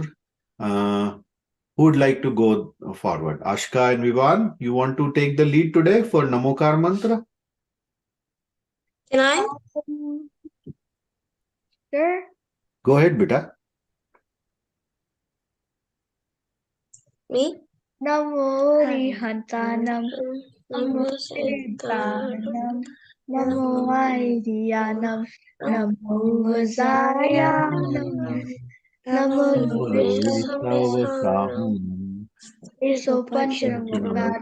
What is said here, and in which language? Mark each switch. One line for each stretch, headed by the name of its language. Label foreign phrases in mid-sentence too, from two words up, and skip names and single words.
English: Uh, who would like to go forward? Ashka and Vivan, you want to take the lead today for Namokar Mantra? Can I? Um, sure. Go ahead, beta. Me?
Prakrit languages: Namo Rihantanam, Namo Namo Siddhanam, Namo Aidiyanam, Namo Vazayanam, Namo Isopanchanamukat,